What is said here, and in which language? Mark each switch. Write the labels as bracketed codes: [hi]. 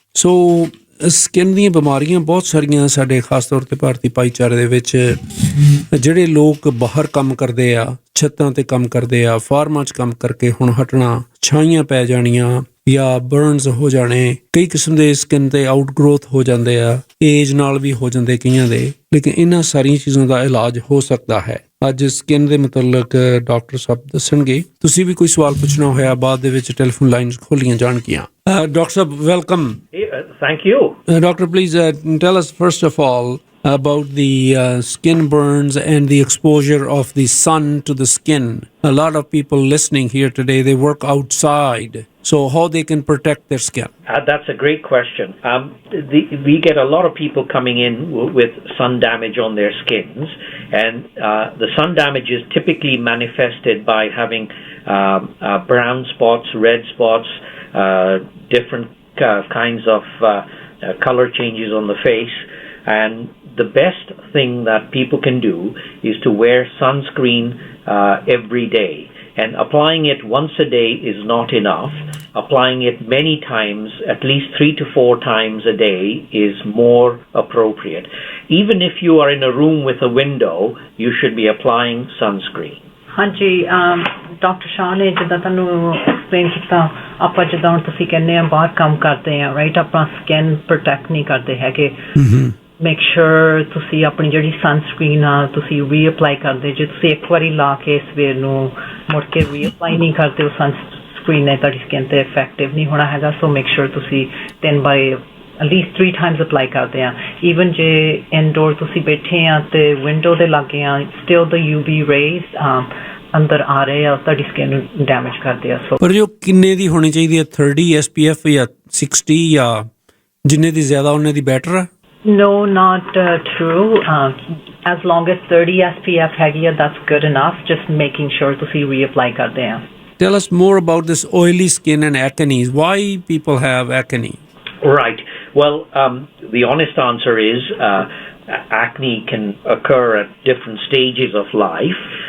[pa] ਸੋ skin ਦੀਆਂ ਬਿਮਾਰੀਆਂ ਬਹੁਤ ਸਾਰੀਆਂ ਸਾਡੇ ਖਾਸ ਤੌਰ 'ਤੇ ਭਾਰਤੀ ਭਾਈਚਾਰੇ ਦੇ ਵਿੱਚ ਜਿਹੜੇ ਲੋਕ ਬਾਹਰ ਕੰਮ ਕਰਦੇ ਆ, ਛੱਤਾਂ 'ਤੇ ਕੰਮ ਕਰਦੇ ਆ, ਫਾਰਮਾਂ 'ਚ ਕੰਮ ਕਰਕੇ ਹੁਣ ਹਟਣਾ, ਛਾਈਆਂ ਪੈ ਜਾਣੀਆਂ ਜਾਂ ਬਰਨਸ ਹੋ ਜਾਣੇ, ਕਈ ਕਿਸਮ ਦੇ ਸਕਿਨ 'ਤੇ ਆਊਟ ਗਰੋਥ ਹੋ ਜਾਂਦੇ ਆ, ਏਜ ਨਾਲ ਵੀ ਹੋ ਜਾਂਦੇ ਕਈਆਂ ਦੇ। ਲੇਕਿਨ ਇਹਨਾਂ ਸਾਰੀਆਂ ਚੀਜ਼ਾਂ ਦਾ ਇਲਾਜ ਹੋ ਸਕਦਾ ਹੈ। ਅੱਜ ਸਕਿਨ ਦੇ ਮੁਤਲਕ ਡਾਕਟਰ ਸਾਹਿਬ ਦੱਸਣਗੇ। ਤੁਸੀਂ ਵੀ ਕੋਈ ਸਵਾਲ ਪੁੱਛਣਾ ਹੋਇਆ ਬਾਅਦ ਦੇ ਵਿੱਚ ਟੈਲੀਫੋਨ ਲਾਈਨਸ ਖੋਲੀਆਂ ਜਾਣਗੀਆਂ। Doctor Sahib welcome. [en] Thank you. Doctor, please tell us first of all about the skin burns and the exposure of the sun to the skin. A lot of people listening here today, they work outside. So how they can protect their skin? That's a great question. We get a lot of people coming in with sun damage on their skins, and the sun damage is typically manifested by having brown spots, red spots, different kinds of color changes on the face. And the best thing that people can do is to wear sunscreen every day. And applying it once a day is not enough. Applying it many times, at least 3 to 4 times a day, is more appropriate. Even if you are in a room with a window, you should be applying sunscreen. [pa] ਹਾਂਜੀ doctor ਸ਼ਾਹ ਨੇ ਜਿੱਦਾਂ ਤੁਹਾਨੂੰ explain ਕੀਤਾ, ਆਪਾਂ ਜਿੱਦਾਂ ਹੁਣ ਤੁਸੀਂ ਕਹਿੰਦੇ ਆ ਬਾਹਰ ਕੰਮ ਕਰਦੇ ਆ ਰਾਈਟ, ਆਪਣਾ ਸਕਿਨ ਪ੍ਰੋਟੈਕਟ ਨਹੀਂ ਕਰਦੇ ਹੈਗੇ। [en] make sure [pa] ਤੁਸੀਂ ਆਪਣੀ ਜਿਹੜੀ ਸਨਸਕ੍ਰੀਨ ਆ ਤੁਸੀਂ ਰੀਅਪਲਾਈ ਕਰਦੇ। ਜੇ ਤੁਸੀਂ ਇੱਕ ਵਾਰੀ ਲਾ ਕੇ ਸਵੇਰ ਨੂੰ ਮੁੜ ਕੇ ਰੀਅਪਲਾਈ ਨਹੀਂ ਕਰਦੇ, ਉਹ ਸਨਸਕ੍ਰੀਨ ਨੇ ਤੁਹਾਡੀ ਸਕਿਨ 'ਤੇ ਇਫੈਕਟਿਵ ਨਹੀਂ ਹੋਣਾ ਹੈਗਾ। ਸੋ [en] make sure [pa] ਤੁਸੀਂ 10 bye [en] at least 3 times apply [pa] ਕਰਦੇ ਆ। ਈਵਨ ਜੇ ਇਨਡੋਰ ਤੁਸੀਂ ਬੈਠੇ ਆ ਤੇ ਵਿੰਡੋ ਦੇ ਲਾਗੇ ਆ, [en] still the UV rays [pa] ਅੰਦਰ ਆ ਰਹੇ ਆ, ਤੁਹਾਡੀ ਸਕਿਨ ਨੂੰ ਡੈਮੇਜ ਕਰਦੇ ਆ। ਸੋ ਪਰ ਜੋ ਕਿੰਨੇ ਦੀ ਹੋਣੀ ਚਾਹੀਦੀ ਹੈ, 30 SPF ਜਾਂ 60 ਜਾਂ ਜਿੰਨੇ ਦੀ ਜ਼ਿਆਦਾ ਉਹਨੇ ਦੀ ਬੈਟਰ ਆ? [en] No, not true. As long as 30 SPF [pa] ਹੈਗੀ ਆ, [en] that's good enough. Just making sure [pa] ਤੁਸੀਂ [en] reapply [pa] ਕਰਦੇ ਆ। [en] Tell us more about this oily skin and acne. Why people have acne? Right. Well, the honest answer is acne can occur at different stages of life.